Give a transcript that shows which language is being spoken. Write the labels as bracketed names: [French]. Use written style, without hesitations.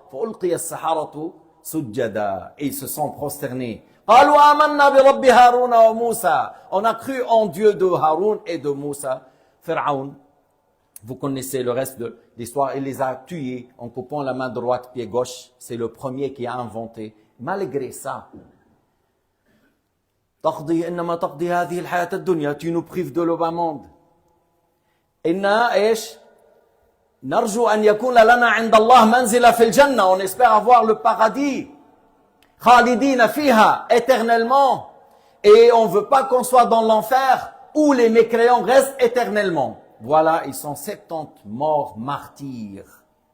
[Arabic] فَأُلْقِيَ السَّحَرَةُ سُجَّدًا. [French] Et ils se sont prosternés. [Arabic] قالوا آمنا برب هارون وموسى. [French] On a cru en Dieu de Haroun et de Moussa. Pharaon, vous connaissez le reste de l'histoire, il les a tués en coupant la main droite, pied gauche. C'est le premier qui a inventé. Malgré ça, [Arabic] تقضي إنما تقضي هذه الحياة الدنيا. [French] Tu nous prives de le bas monde. [Arabic] إنا إيش؟ نرجو أن يكون لنا عند الله منزلة في الجنة. [French] On espère avoir le paradis. [Arabic] خالدين فيها, [French] éternellement. Et on ne veut pas qu'on soit dans l'enfer où les mécréants restent éternellement. Voilà, ils sont 70 morts martyrs.